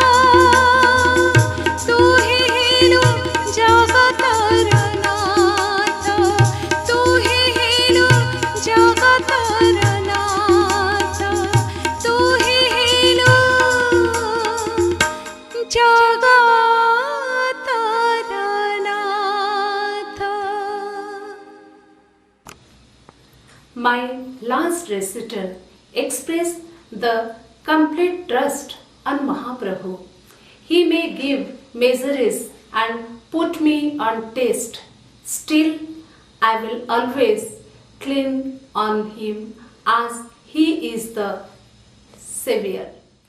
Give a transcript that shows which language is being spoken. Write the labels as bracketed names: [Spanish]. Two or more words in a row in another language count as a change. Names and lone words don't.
[Odia] ତୁ ହିଁ ହେଲୁ ଜଗତର ନାଥ ତୁ ହିଁ ହେଲୁ ଜଗତର ନାଥ ତୁ ହିଁ ହେଲୁ ଜଗତର ନାଥ। [English] My last recital expressed the complete trust on Mahaprabhu. He may give measures and put me on test. Still, I will always cling on him as he is the Savior.